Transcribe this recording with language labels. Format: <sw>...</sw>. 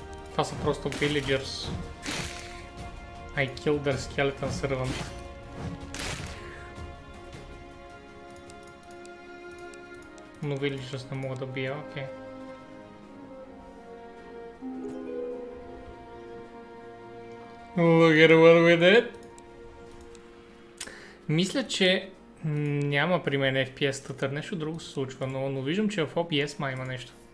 <bg>Това са просто villagers.</bg> <en>I killed their skeleton servant.</en> <bg>но villagers не мога да бия, окей.</bg> <en>Look at what we did.</en> <bg>Мисля, че няма при мен FPS стътър, нещо друго се случва, но виждам, че в OBS ма има нещо.</bg>